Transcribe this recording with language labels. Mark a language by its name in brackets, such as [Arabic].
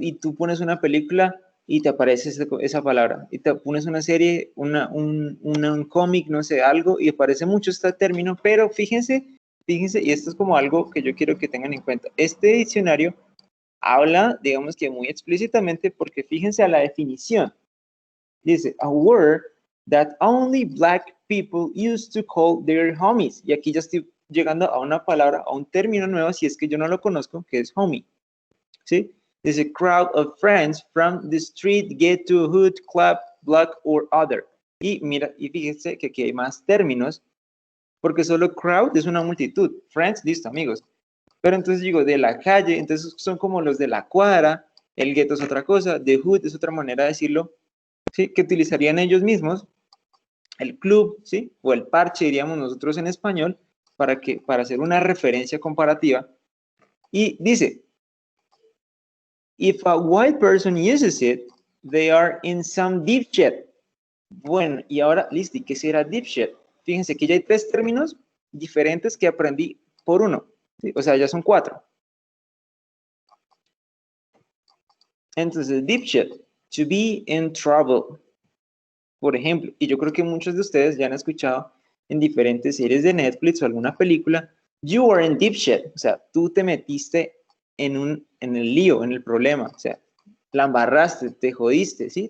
[Spanish] Y tú pones una película y te aparece esa palabra. Y te pones una serie, un cómic, no sé, algo, y aparece mucho este término, pero fíjense, y esto es como algo que yo quiero que tengan en cuenta. Este diccionario habla, digamos que muy explícitamente, porque fíjense a la definición. [English] Dice, a word that only black people used to call their homies. [Spanish] Y aquí ya estoy llegando a una palabra, a un término nuevo, si es que yo no lo conozco, que es homie. ¿Sí? [English] Dice, crowd of friends from the street get to a hood, club, block, or other. [Spanish] Y mira, y fíjense que aquí hay más términos, porque solo crowd es una multitud. Friends, listo, amigos. Pero entonces digo, de la calle, entonces son como los de la cuadra, el gueto es otra cosa, the hood es otra manera de decirlo, ¿sí? Que utilizarían ellos mismos, el club, ¿sí? O el parche, diríamos nosotros en español, para hacer una referencia comparativa. [English] Y dice, if a white person uses it, they are in some deep shit. [Spanish] Bueno, y ahora, listo, ¿y qué será deep shit? Fíjense que ya hay 3 términos diferentes que aprendí por uno, ¿sí? O sea, ya son 4. Entonces, [English] deep shit, to be in trouble. [Spanish] Por ejemplo, y yo creo que muchos de ustedes ya han escuchado en diferentes series de Netflix o alguna película, [English] you are in deep shit, [Spanish] o sea, tú te metiste en el lío, en el problema, o sea, la embarraste, te jodiste, ¿sí?